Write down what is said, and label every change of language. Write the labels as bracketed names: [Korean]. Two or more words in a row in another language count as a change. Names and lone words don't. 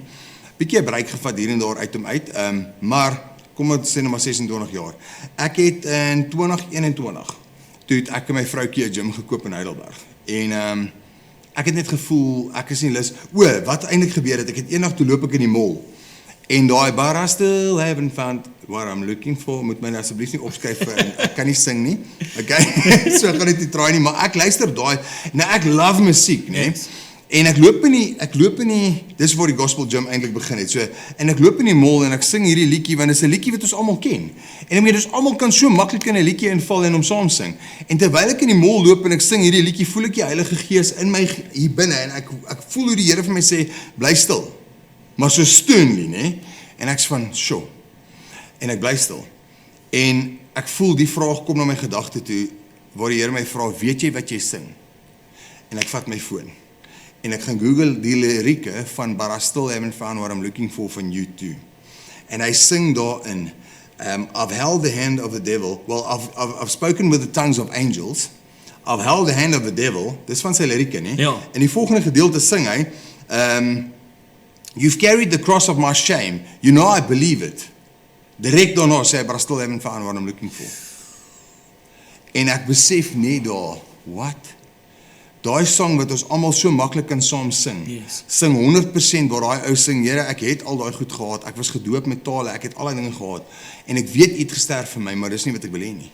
[Afrikaans] Bietjie 'n break gevat hier en daar uit, maar kom ons sê nou maar 26 jaar. Ek het in 2021, toe het ek en my vroukie 'n gym gekoop in Heidelberg. En ek het net gevoel, ek is nie lus. Wat eintlik gebeur het, ek het eendag toe loop ek in die mall. En daai but I still haven't found what I'm looking for, moet my asseblief nie opskryf vir, ek kan nie sing nie, okay, so ek gaan dit nie try nie, maar ek luister daai, nou ek love musiek, nee, en ek loop in die, dis waar die gospel gym eintlik begin het, so, en ek loop in die mall en ek sing hierdie liedjie, want dit is 'n liedjie wat ons almal ken, en ons almal kan so maklik in 'n liedjie inval en hom saam sing, en terwyl ek in die mall loop en ek sing hierdie liedjie, voel ek die Heilige Gees in my hier binne, en ek voel hoe die Here vir my sê, bly stil, maar so steunlie, nee, en ek's van, sjoe, en ek bly stil, en ek voel die vraag kom na my gedagte toe, waar die Here my vra, weet jy wat jy sing? En ek vat my foon, en ek gaan Google die lirieke van But I Still Haven't Found What I'm Looking For van U2, en hy sing daarin, [English] I've held the hand of the devil, well, I've spoken with the tongues of angels, I've held the hand of the devil, [Afrikaans] dis van sy lirieke, nie? Ja. En die volgende gedeelte sing hy, [English] you've carried the cross of my shame, you know I believe it. [Afrikaans] Direk daarna sê hy, [English] but I still haven't found what I'm looking for. [Afrikaans] En ek besef net daar, what? Daai sang wat ons almal so maklik kan saam sing, sing 100% waar daai ou sing, Here, ek het al daai goed gehad, ek was gedoop met tale, ek het al die dinge gehad, en ek weet iets gesterf vir my, maar dis nie wat ek wil hê nie.